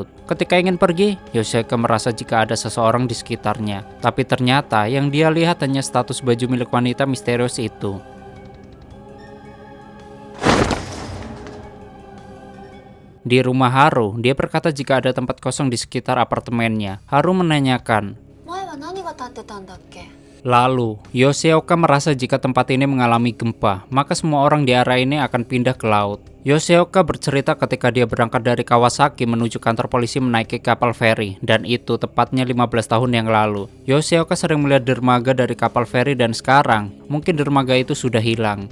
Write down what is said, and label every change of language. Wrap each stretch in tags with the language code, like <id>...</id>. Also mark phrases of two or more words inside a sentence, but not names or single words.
<id>Ketika ingin pergi, Yoshioka merasa jika ada seseorang di sekitarnya. Tapi ternyata yang dia lihat hanya status baju milik wanita misterius itu. Di rumah Haru, dia berkata jika ada tempat kosong di sekitar apartemennya. Haru menanyakan,</id> <ja>前は何が立ってたんだっけ?</ja> <id>lalu, Yoshioka merasa jika tempat ini mengalami gempa, maka semua orang di area ini akan pindah ke laut. Yoshioka bercerita ketika dia berangkat dari Kawasaki menuju kantor polisi menaiki kapal feri, dan itu tepatnya 15 tahun yang lalu. Yoshioka sering melihat dermaga dari kapal feri dan sekarang, mungkin dermaga itu sudah hilang.</id>